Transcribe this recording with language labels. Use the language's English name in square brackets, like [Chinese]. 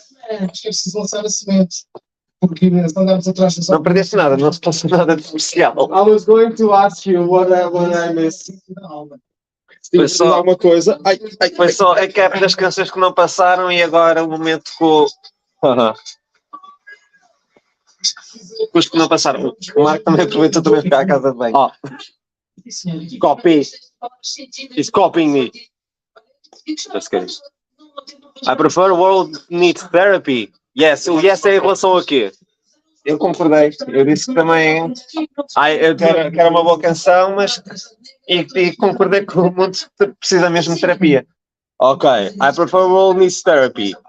[Portuguese] Acho que é preciso lançar a semente, porque se andarmos atrás das Não perdeste nada, não se passou nada de especial. [English] I was going to ask you what I missed. [Portuguese] Foi só- alguma coisa. Foi só a cap das canções que não passaram e agora o momento com os que não passaram. O Marco também aproveitou também ficar à casa de banho. [English] Oh, copy. He's copying me. Just kidding. I prefer world needs therapy. [Portuguese] Yes, o yes é em relação a quê? Eu concordei. Eu disse que também que era uma boa canção, mas e concordei que o mundo precisa mesmo de terapia. [English] Okay, I prefer world needs therapy.